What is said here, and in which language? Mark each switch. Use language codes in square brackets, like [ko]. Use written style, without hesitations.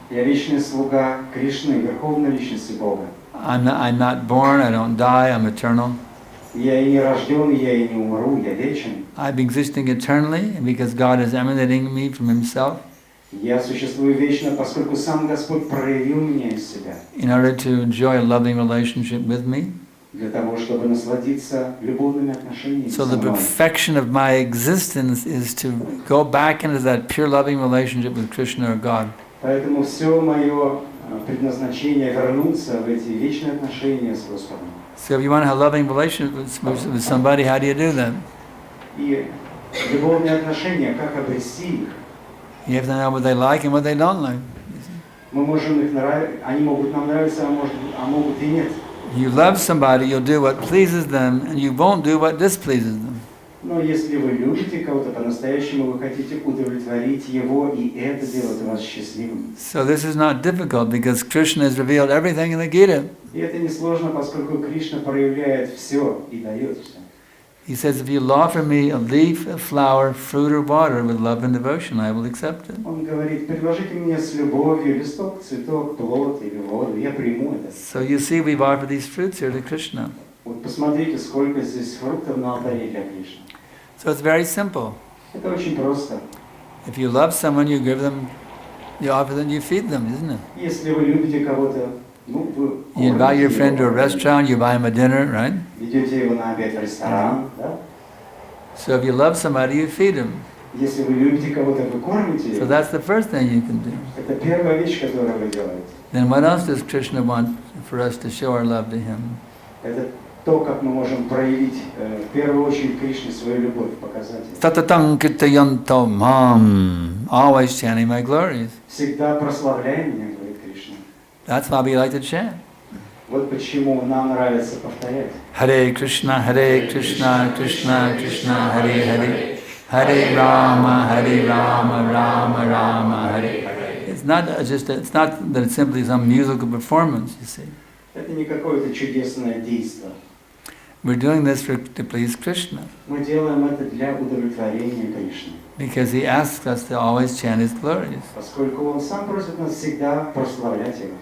[ru] я вечный слуга Кришны, Верховной Личности Бога. [en] I'm not born, I don't die, I'm eternal. [ru] Я и не рожден, я и не умру, я вечен. [en] I'm existing eternally because God is emanating me from Himself [ru] Я существую вечно, поскольку сам Господь проявил меня из себя, [en] in order to enjoy a loving relationship with me. [ru] для того, чтобы насладиться любовными отношениями [en] So [ru] со [en] the [ru] мной. [en] perfection of my existence is to go back into that pure loving relationship with Krishna or God. [ru] Поэтому все мое предназначение вернуться в эти вечные отношения с Господом. [en] So if you want to have a loving relationship with somebody, how do you do that? [ru] И любовные отношения, как обрести их? [en] You have to know what they like and what they don't like. [ru] Мы можем их нравиться, они могут нам нравиться, а могут и нет. [en] You love somebody, you'll do what pleases them, and you won't do what displeases them. [ru] Но если вы любите кого-то по-настоящему, вы хотите удовлетворить его, и это делает вас счастливым. [en] So this is not difficult because Krishna has revealed everything in the Gita. [ru] И это несложно, поскольку Кришна проявляет все и дает все. [en] He says, if you offer me a leaf, a flower, fruit or water with love and devotion, I will accept it. [ru] Он говорит, предложите мне с любовью листок, цветок, плод или воду, я приму это. [en] So you see, we've offered these fruits here to Krishna. [ru] Вот посмотрите, сколько здесь фруктов на алтаре для Кришны. [en] So it's very simple. [ru] Это очень просто. [en] If you love someone, you give them, you offer them, you feed them, isn't it? [ru] Если вы любите кого-то, ну, вы [en] You invite your friend to a restaurant, you buy him a dinner, right? [ru] ведете его на обед в ресторан, да? [en] So if you love somebody, you feed him. [ru] Если вы любите кого-то, вы кормите [en] So [ru] его. [en] that's the first thing you can do. [ru] Это первая вещь, которую вы делаете. [en] Then what else does Krishna want for us to show our love to him? [ru] Это то, как мы можем проявить в первую очередь Кришне свою любовь, показать. [sa] Tatatang kitayanto mam, [en] always chanting my glories. [ru] Всегда прославляй меня, говорит Кришна. [en] That's why we like to chant. [ru] Вот почему нам нравится повторять. [sa] Hare Krishna, Krishna Krishna, Hare Hare. Hare Rama, Rama Rama, Hare. [en] It's not it's not that it's simply some musical performance, you see. [ru] Это не какое-то чудесное действо. [en] We're doing this to please Krishna. [ru] Мы делаем это для удовлетворения Кришны. [en] Because he asks us to always chant his glories. [ru] Поскольку он сам просит нас всегда прославлять его.